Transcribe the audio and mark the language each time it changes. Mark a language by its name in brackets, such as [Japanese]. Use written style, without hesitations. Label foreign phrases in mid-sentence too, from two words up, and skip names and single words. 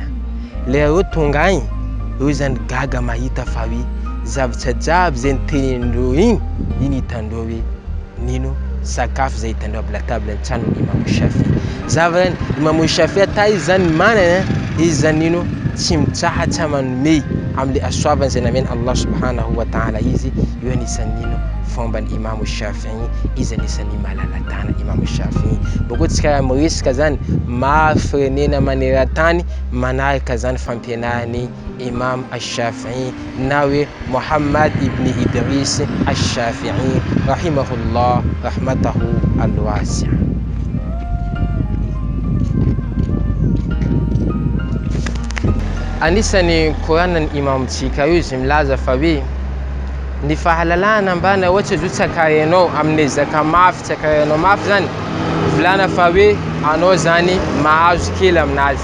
[Malagasy] Le reo tonga agny, eo zany gaga mahita fa hoe zavatra jiaby zay nitenendreo igny, iny hitandreo hoe nino sakafo zay hitandreo aby latable an-trano Imam Shafi'i. Zava zany Imam Shafi'i ata izy zany manana, izy zany nino tsy mitsahatsa manome amle asoavany zay nameny Allah [Arabic] سبحانه وتعالى [Malagasy] izy. Io anisan'ny nino fomban'ny Imam Shafi'i, izy anisan'ny malalatana Imam Shafi'i. Boko tsika miresaka zany maro firenena maneran-tany manaraka zany fampianarany Imam Shafi'i na hoe Muhammad ibn Idris Shafi'i [Arabic] رحمه الله رحمته الواسعة. [Malagasy] Anisan'ny koranan'ny imamtsika io izy milaza fa hoe ny fahalalana ambana ohatsy zao tsakarenao amin'ny zaka mafy, tsakarenao mafy zany, volana fa hoe anao zany mahazo kely aminazy.